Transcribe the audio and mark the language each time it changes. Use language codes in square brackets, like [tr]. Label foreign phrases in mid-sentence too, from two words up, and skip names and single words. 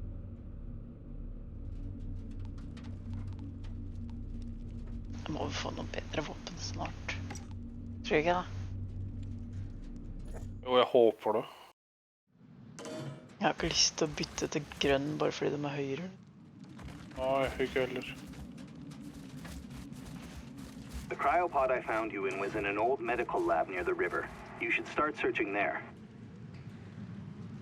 [no] Jeg må få noen bedre våpen snart. Tror jeg ikke da. Jo, jeg håper det. Jeg har ikke lyst til å bytte til grønn bare fordi de er høyere. Nei, ikke heller. [en] The cryopod I found you in was in an old medical lab near the river. You should start searching there.